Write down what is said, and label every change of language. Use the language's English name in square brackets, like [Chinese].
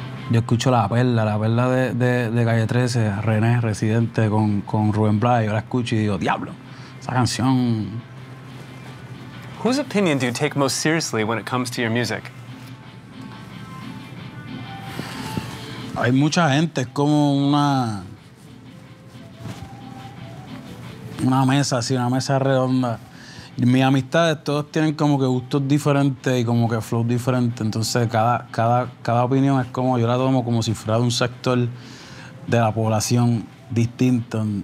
[Spanish] Yo escucho la perla de Calle 13, René Residente con Rubén Blas. Yo la escucho y digo, diablo, esa canción. [English] Whose opinion do you take most seriously when it comes to your music? [Spanish] Hay mucha gente, es como una mesa así, una mesa redonda. Mis amistades, todos tienen como que gustos diferentes y como que flow diferente. Entonces, cada opinión es como, yo la tomo como si fuera de un sector de la población distinto.